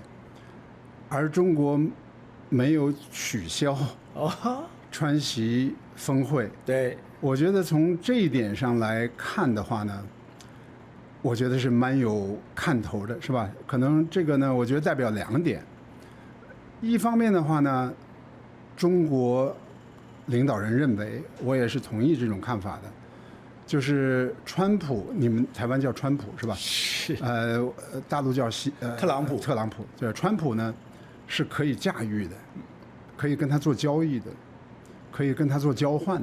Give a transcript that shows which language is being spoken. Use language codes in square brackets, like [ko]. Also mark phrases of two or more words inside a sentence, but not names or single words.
[zh] 而中國沒有取消川習峰會，對。我覺得從這一點上來看的話呢，我覺得是蠻有看頭的，是吧？可能這個呢，我覺得代表2點。一方面的話呢，中國領導人認為，我也是同意這種看法的。就是川普，你們台灣叫川普是吧？是。大陸叫特朗普。特朗普，对，川普呢是可以駕馭的，可以跟他做交易的，可以跟他做交換的。